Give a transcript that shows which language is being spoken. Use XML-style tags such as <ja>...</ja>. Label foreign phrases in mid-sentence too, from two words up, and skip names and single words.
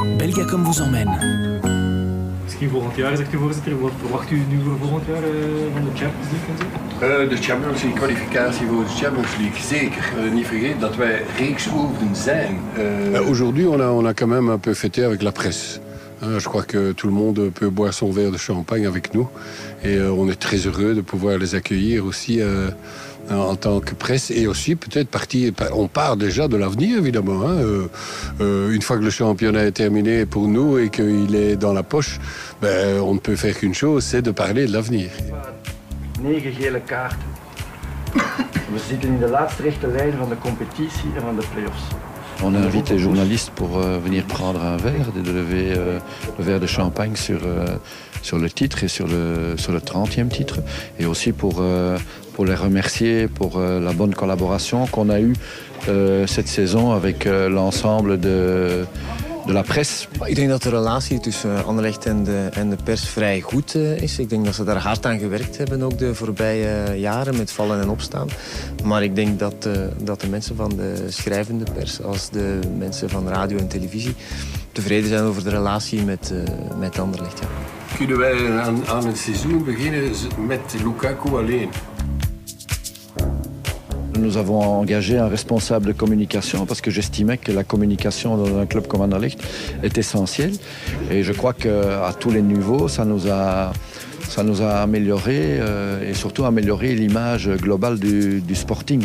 <fr>Belgacom vous emmène.</fr> <nl>Misschien volgend jaar, zegt de voorzitter. Wat verwacht u nu voor volgend jaar van de Champions League en zo? De Champions League, kwalificatie voor de Champions League, zeker. Niet vergeten dat wij reekshoofden zijn.</nl> <fr>Aujourd'hui, on a quand même un peu fêté avec la presse. Je crois que tout le monde peut boire son verre de champagne avec nous. Et on est très heureux de pouvoir les accueillir aussi en tant que presse. Et aussi peut-être on part déjà de l'avenir évidemment. Une fois que le championnat est terminé pour nous et qu'il est dans la poche, on ne peut faire qu'une chose, c'est de parler de l'avenir.</fr> <nl>9 gele kaarten. We zitten in de laatste rechte lijn van de competitie en van de play-offs.</nl> <fr>On invite les journalistes pour venir prendre un verre, de lever le verre de champagne sur le titre et sur le 30e titre. Et aussi pour les remercier pour la bonne collaboration qu'on a eue cette saison avec l'ensemble de la presse.</fr> <nl>Ik denk dat de relatie tussen Anderlecht en de pers vrij goed is. Ik denk dat ze daar hard aan gewerkt hebben, ook de voorbije jaren, met vallen en opstaan. Maar ik denk dat de mensen van de schrijvende pers, als de mensen van radio en televisie, tevreden zijn over de relatie met Anderlecht. Ja. Kunnen wij aan het seizoen beginnen met Lukaku alleen?</nl> <fr>Nous avons engagé un responsable de communication parce que j'estimais que la communication dans un club comme Anderlecht est essentielle. Et je crois qu'à tous les niveaux, ça nous a amélioré et surtout amélioré l'image globale du Sporting.</fr>